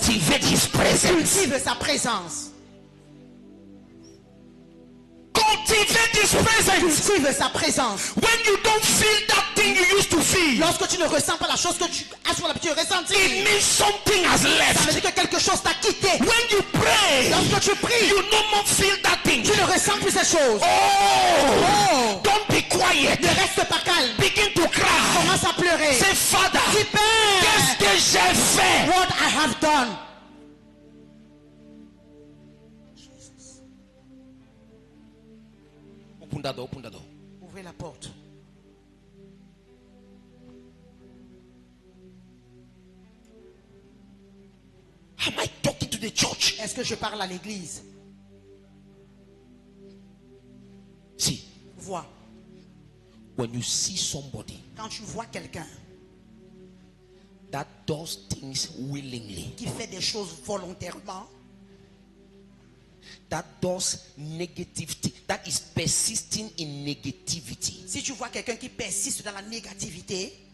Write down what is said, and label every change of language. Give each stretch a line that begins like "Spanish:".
English: Cultivate His presence.
French: cultive sa présence.
English: Cultivate His presence.
French: Cultive sa présence.
English: When you don't feel that thing you used to feel,
French: Lorsque tu ne ressens pas la chose que tu as sur l'habitude de ressentir,
English: it means something has
French: ça veut
English: left.
French: dire que quelque chose t'a quitté.
English: When you pray,
French: Lorsque tu pries,
English: you no more feel that thing.
French: tu ne ressens plus ces choses.
English: Oh, don't be quiet.
French: Ne reste pas calme.
English: Begin to cry.
French: Commence à pleurer.
English: Say, Father,
French: Dis, qu'est-ce que j'ai fait?
English: what I have done. Open that door, open that door.
French: Ouvrez la porte.
English: Am I talking to the church?
French: Est-ce que je parle à l'église?
English: See,
French: Vois.
English: when you see somebody
French: Quand tu vois quelqu'un
English: that does things willingly,
French: qui fait des choses volontairement,
English: that does negative things, that is persisting in negativity,
French: si tu vois quelqu'un qui persiste dans la négativité,